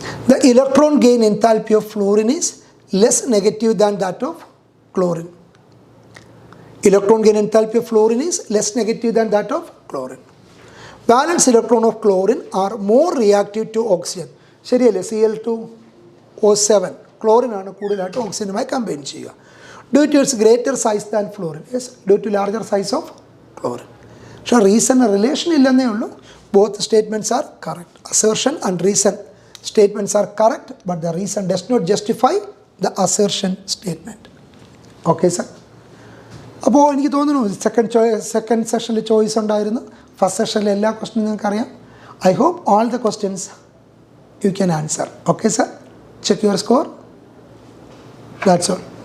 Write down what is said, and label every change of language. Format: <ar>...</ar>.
<en>The electron gain enthalpy of fluorine is less negative than that of chlorine. Electron gain enthalpy of fluorine is less negative than that of chlorine. Valence electron of chlorine are more reactive to oxygen.</en> <ml>ശരിയല്ലേ? Cl2O7 chlorine ആണ് കൂടുതലായിട്ട് ഓക്സിജനുമായി combine ചെയ്യുക.</ml> <en>Due to its greater size than fluorine. Yes, due to larger size of chlorine.</en> <ml>പക്ഷേ reason relation ഇല്ലെന്നേ ഉള്ളൂ.</ml> <en>Both statements are correct. Assertion and reason statements are correct, but the reason does not justify the assertion statement. Okay, sir?</en> <ml>അപ്പോൾ എനിക്ക് തോന്നുന്നു second സെഷനിൽ choice ഉണ്ടായിരുന്നു. First സെഷനിലെ എല്ലാ ക്വസ്റ്റ്യനും നിങ്ങൾക്കറിയാം.</ml> <en>I hope all the questions you can answer. Okay sir? Check your score. That's all.</en>